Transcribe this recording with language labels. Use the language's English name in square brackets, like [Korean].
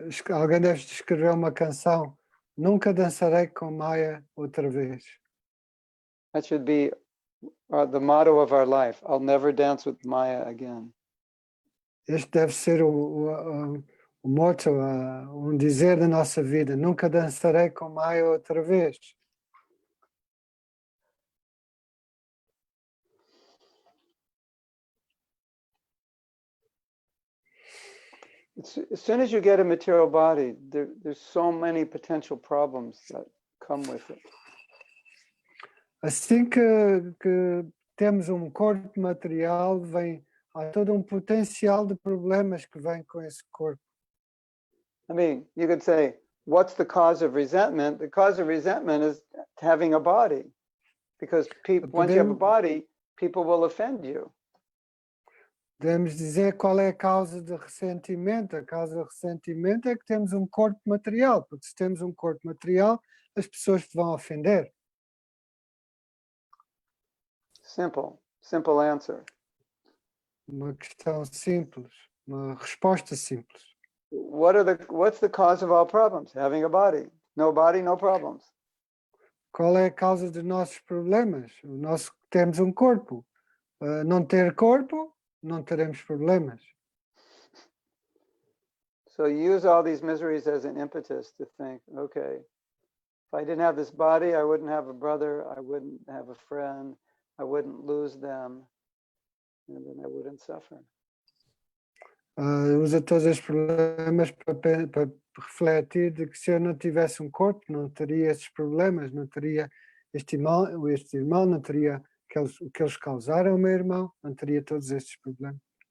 [Portuguese] Alguém deve escrever uma canção. Nunca dançarei com Maya outra vez. [English] That should be the motto of our life. I'll never dance with Maya again. [Portuguese] Este deve ser o motto, dizer da nossa vida. Nunca dançarei com Maya outra vez. [English] As soon as you get a material body, there's so many potential problems that come with it. [Portuguese] Assim que temos corpo material, há todo potencial de problemas que vem com esse corpo. [English] I mean, you could say, what's the cause of resentment? The cause of resentment is having a body. Because once you have a body, people will offend you. [Portuguese] Podemos dizer qual é a causa de ressentimento. A causa de ressentimento é que temos corpo material, porque se temos corpo material, as pessoas te vão ofender. [English] Simple answer. [Portuguese] Uma questão simples, uma resposta simples. [English] What's the cause of all problems? Having a body. No body, no problems. [Portuguese] Qual é a causa dos nossos problemas? Temos corpo. Não ter corpo, não teremos problemas. [English] So use all these miseries as an impetus to think, okay, if I didn't have this body, I wouldn't have a brother, I wouldn't have a friend, I wouldn't lose them, and then I wouldn't suffer. [Portuguese] Usa todos os problemas para refletir de que se eu não tivesse corpo, não teria esses problemas, não teria este irmão, não teria o que eles causaram ao meu irmão, não teria todos estes problemas.